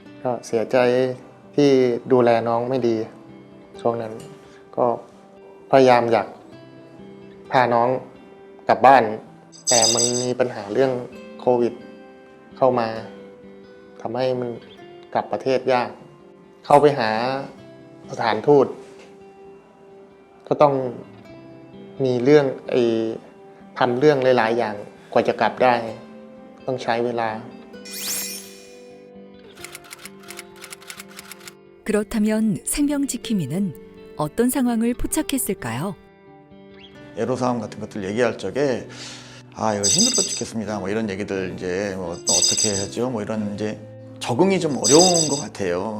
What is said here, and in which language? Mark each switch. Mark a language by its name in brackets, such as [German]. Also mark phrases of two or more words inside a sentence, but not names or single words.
[Thai] ก็เสียใจที่ดูแลน้องไม่ดีช่วงนั้นก็พยายามอยากพาน้องกลับบ้าน แต่มันมีปัญหาเรื่องโควิดเข้ามาทำให้มันกลับประเทศยาก เข้าไปหาสถานทูตก็ต้องมีเรื่องทำเรื่องหลายๆอย่างกว่าจะกลับได้ต้องใช้เวลา [Korean] 그렇다면 생명지킴이는 어떤 상황을 포착했을까요? 애로사항 같은 것들 얘기할 적에 아 이거 힘들어 죽겠습니다. 뭐 이런 얘기들 이제 뭐 어떻게 하죠? 뭐 이런 이제 적응이 좀 어려운 것 같아요.